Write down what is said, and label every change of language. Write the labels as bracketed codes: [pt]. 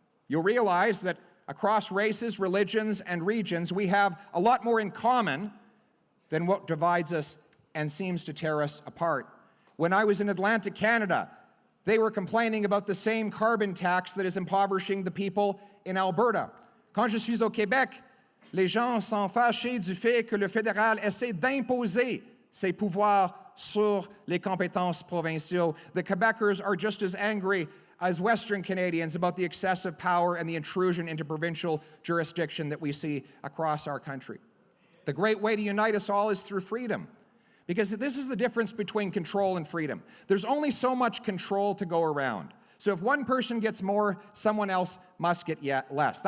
[en] You'll realize that across races, religions, and regions, we have a lot more in common than what divides us and seems to tear us apart. When I was in Atlantic Canada, they were complaining about the same carbon tax that is impoverishing the people in Alberta. [fr] Quand je suis au Québec, les gens sont fâchés du fait que le fédéral essaie d'imposer ses pouvoirs sur les compétences provinciaux. [en] The Quebecers are just as angry as Western Canadians about the excessive power and the intrusion into provincial jurisdiction that we see across our country. The great way to unite us all is through freedom, because this is the difference between control and freedom. There's only so much control to go around. So if one person gets more, someone else must get yet less.